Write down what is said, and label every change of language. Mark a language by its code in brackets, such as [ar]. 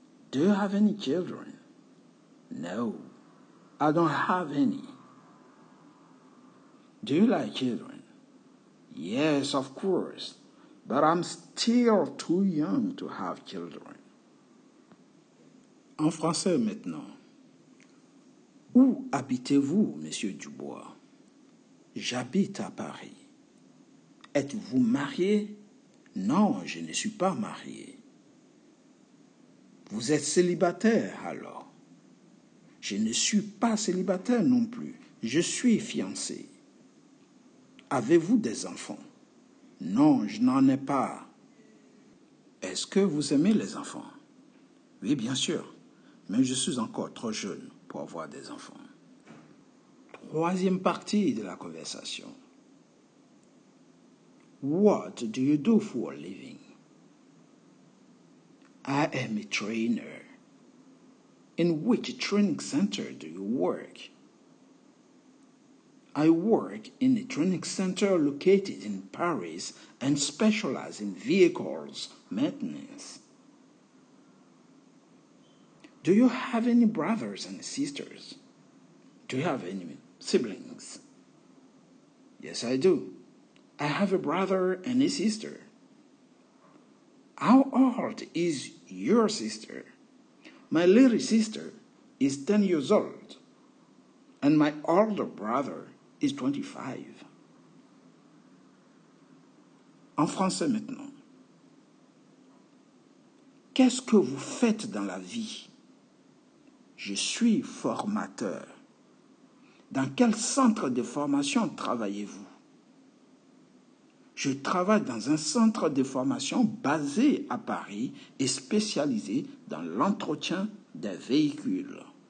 [en] Do you have any children? No, I don't have any. Do you like children? Yes, of course, but I'm still too young to have children. [fr] En français maintenant. Où habitez-vous, monsieur Dubois? J'habite à Paris. Êtes-vous marié? Non, je ne suis pas marié. Vous êtes célibataire alors? Je ne suis pas célibataire non plus. Je suis fiancé. Avez-vous des enfants? Non, je n'en ai pas. Est-ce que vous aimez les enfants? Oui, bien sûr, mais je suis encore trop jeune pour avoir des enfants. Troisième partie de la conversation. [en] What do you do for a living? I am a trainer. In which training center do you work? I work in a training center located in Paris and specialize in vehicles maintenance. Do you have any brothers and sisters? Do you have any siblings? Yes, I do. I have a brother and a sister. How old is your sister? My little sister is 10 years old, and my older brother is 25. [fr] En français maintenant. Qu'est-ce que vous faites dans la vie? Je suis formateur. Dans quel centre de formation travaillez-vous? Je travaille dans un centre de formation basé à Paris et spécialisé dans l'entretien des véhicules.